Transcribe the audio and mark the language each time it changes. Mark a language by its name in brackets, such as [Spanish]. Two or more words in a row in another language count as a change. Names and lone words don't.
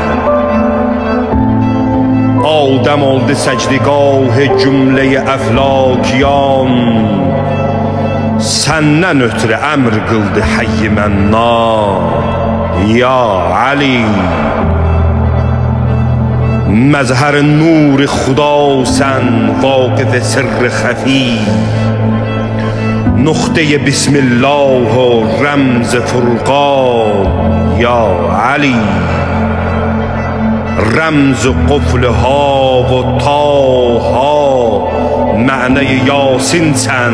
[Azerbaijani] Adəm oldu səcdigah cümləyi əflakiyan. Səndən ötrü əmr qıldı Hayy Mənnan ya Ali. Məzhər nur xuda sən vaqif sirr xəfi. [Persian] نقطه بسم الله و رمز فرقان یا علی. رمز قفل ها و تاها معنی یاسین سن.